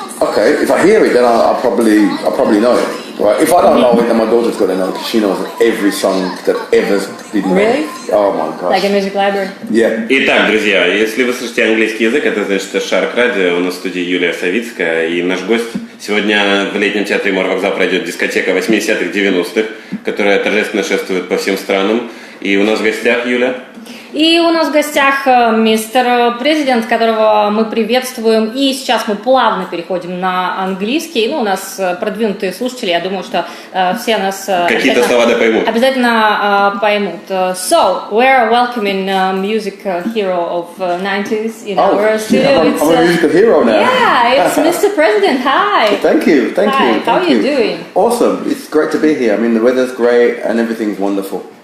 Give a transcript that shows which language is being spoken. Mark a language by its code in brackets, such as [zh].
[en] Okay, if I hear it, then I'll probably know it. Right? If I don't know it, then my daughter's got to know because she knows every song that ever been made. Really? Oh my gosh. Like a music library. Yeah. [ru] Итак, друзья, если вы слышите английский язык, это значит, что Шарк Радио, у нас в студии Юлия Савицкая, и наш гость. Сегодня в летнем театре Морвокзал пройдет дискотека 80-х, 90-х, которая торжественно шествует по всем странам. И у нас в гостях Юля. И у нас в гостях мистер президент, которого мы приветствуем. И сейчас мы плавно переходим на английский. Ну, у нас продвинутые слушатели, я думаю, что все нас какие-то слова поймут. Обязательно поймут. [en] So, we're welcoming music hero of 90s in our studio. I'm a musical hero now. Yeah, it's Mr. President. Hi. Thank you. Hi. How are you doing? Awesome. It's great to be here. I mean, the weather's great and everything's wonderful.